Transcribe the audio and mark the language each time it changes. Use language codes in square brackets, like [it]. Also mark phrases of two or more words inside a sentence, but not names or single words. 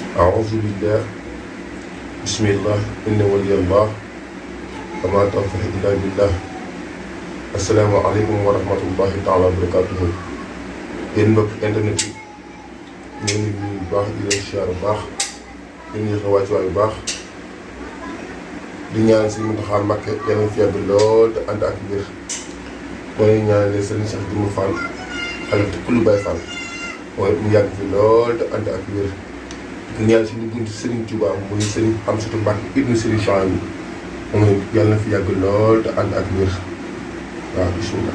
[ar] أعوذ بالله بسم الله إن ولي الله وما توفيقي إلا بالله السلام عليكم ورحمة الله تعالى وبركاته. [wo] yéen mbokk internet yi ñu ngi nuyu bu baax di leen siyaar bu baax di nuyu sa wàccuwaay bu baax di ñaan si Mountakha Mbacké yàlla na fi yàgg lool te ànd ak wér mooy ñaanale Serigne Cheikh Jëmm Fall xalifa kullu Baye Fall mooy mu yàgg fi lool te ànd ak wér di ñaan suñu buntu Serigne Touba muy Serigne Amsatou Mbacké ibnu Serigne Chouaïbou mooy yàlla na fi yàgg lool te ànd ak wér waaw bismillah.